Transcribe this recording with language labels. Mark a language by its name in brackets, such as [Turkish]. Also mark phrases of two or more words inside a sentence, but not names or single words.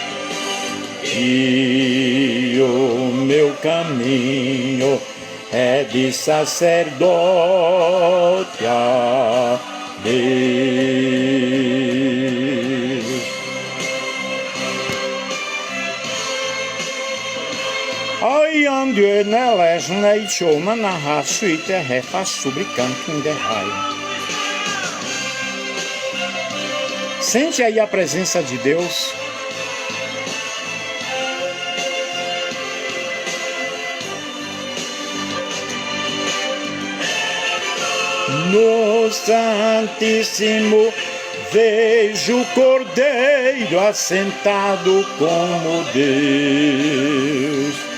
[Portuguese] E o meu caminho é de sacerdote a Deus. Ai ande nelas neichoma na raçuita refa subricante em derraio. Sente aí a presença de Deus. No Santíssimo vejo o Cordeiro assentado como Deus.